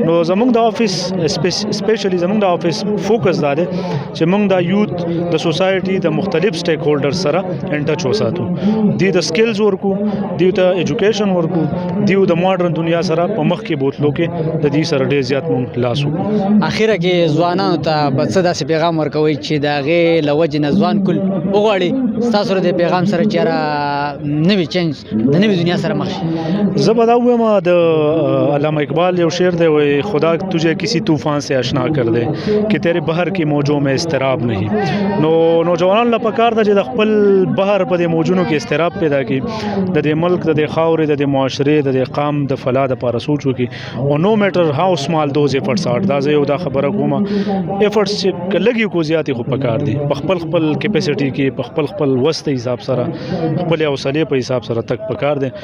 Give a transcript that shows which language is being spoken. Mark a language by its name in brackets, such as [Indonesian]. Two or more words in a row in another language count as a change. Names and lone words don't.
[Pashto] نو زموږ د افیس اسپیشلی زموږ د افیس فوکس دا دی چې موږ د یوت د سوسایټي د مختلف سټیک هولډر سره [English] in touch [Pashto] وساتو، دوی د سکلز ورکو، دوی ته ایجوکیشن ورکو، دوی د ماډرن دنیا سره په مخ کې بوتلو کې د دې سره ډیر زیات مونږ لاس وکړو. اخیره کې ځوانانو ته به څه داسې پیغام ورکوي چې د هغې له وجې نه ځوان کل وغواړي ستاسو سره د پیغام سره چېرې نوي چینج د نوي دنیا سره مخ شي؟ زه به دا ووایم د علامه اقبال یو شعر دی وایي [Urdu] خدا تجھے کسی طوفان سے اشنا کر دے کہ تیرے بحر کی موجوں میں اضطراب نہیں. [Pashto] نو نوجوانانو له پکار ده چې د خپل بحر په دې موجونو کې اضطراب پیدا کړي، د دې ملک د دې خاورې د دې معاشرې د دې قام د فلاح دپاره سوچ وکړي. او [English] no matter how small those efforts are, [Pashto] دا زه یو دا خبره کوم ایفرټس چې لږ کو زیاتې خو پکار دي په خپل کیپیسټي کې، په خپل وس د حساب سره، خپل حوصلې په حساب سره تک پکار دي.